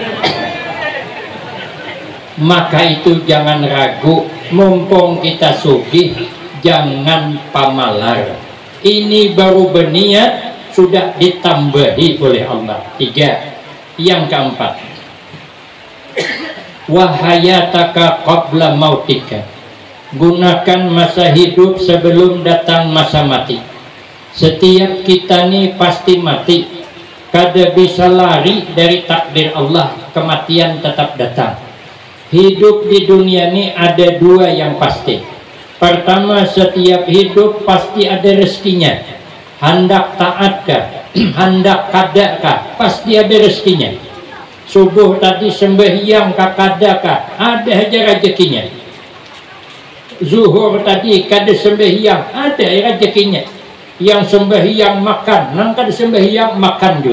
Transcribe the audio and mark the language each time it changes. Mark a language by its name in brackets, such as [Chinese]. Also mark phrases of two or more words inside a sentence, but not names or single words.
[Indonesian] Maka itu jangan ragu, mumpung kita sugih, jangan pamalar. Ini baru berniat sudah ditambahi oleh Allah. [Arabic] 3. [Indonesian] Yang keempat, [Arabic] وحياتك قبل موتك. [Indonesian] Gunakan masa hidup sebelum datang masa mati. Setiap kita nih pasti mati, kada bisa lari dari takdir Allah, kematian tetap datang. Hidup di dunia ini ada 2 yang pasti. Pertama, setiap hidup pasti ada rezekinya. Hendak taatkah, hendak kadakah, pasti ada rezekinya. Subuh tadi sembahyang kadakah, ada aja rezekinya. Zuhur tadi kada sembahyang, ada rezekinya. Yang sembahyang makan, nang kada sembahyang makan juga.